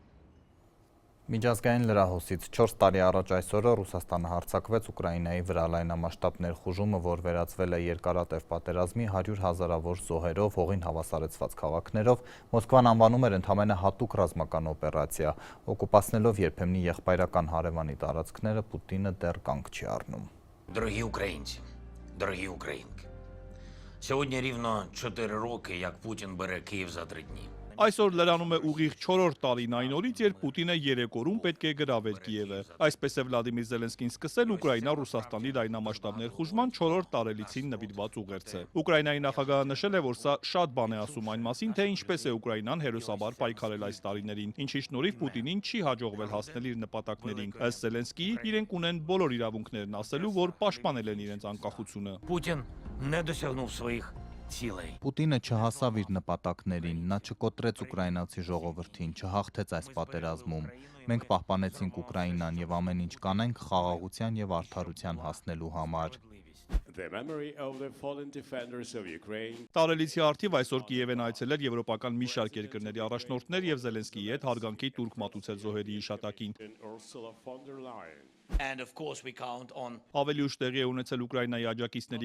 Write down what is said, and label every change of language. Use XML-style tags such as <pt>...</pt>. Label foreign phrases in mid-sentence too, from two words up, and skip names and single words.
<hy>Միջազգային լրահոսից 4 տարի առաջ այսօրը Ռուսաստանը հարձակվեց Ուկրաինայի վրա լայնամասշտաբ ներխուժումը, որ վերածվել է երկարատև պատերազմի 100 հազարավոր զոհերով, հողին հավասարեցված քաղաքներով, Մոսկվան անվանում էր ընդամենը հատուկ ռազմական օպերացիա, օկուպացնելով երբեմնի եղբայրական հարևանի տարածքները, Պուտինը դեռ կանգ չի առնում։</hy> <uk>Дорогі українці, дорогі українки, сьогодні рівно 4 роки, як Путін бере Київ за 3 дні.</uk> <hy>Այսօր լրանում է ուղիղ 4-րդ տարին այն օրից, երբ Պուտինը 3 օրում պետք է գրավեր Կիևը։ Այսպես է Վլադիմիր Զելենսկին սկսել Ուկրաինա-Ռուսաստանի լայնամասշտաբ ներխուժման 4-րդ տարելիցին նվիրված ուղերձը։ Ուկրաինայի նախագահը նշել է, որ սա շատ բան է ասում այն մասին, թե ինչպես է Ուկրաինան հերոսաբար պայքարել այս տարիներին, ինչի շնորհիվ Պուտինին չի հաջողվել հասնել իր նպատակներին։ Ըստ Զելենսկիի, իրենք ունեն բոլոր իրավունքներն ասելու, որ պաշտպանել են իրենց անկախությունը։</hy> <uk>Путін не досягнув своїх силой.</uk> <hy>Պուտինը չհասավ իր նպատակներին, նա չկոտրեց ուկրաինացի ժողովրդին, չհաղթեց այս պատերազմում։ Մենք պահպանեցինք Ուկրաինան եւ ամեն ինչ կանենք խաղաղության եւ արդարության հասնելու համար։ Տարելիցի արդիվ այսօր Կիև են այցելել եվրոպական մի շարք երկրների առաջնորդներ եւ Զելենսկիի հետ հարգանքի տուրք մատուցել զոհերի հիշատակին։ Ավելի ուշ տեղի է ունեցել Ուկրաինայի աջակիցների</hy>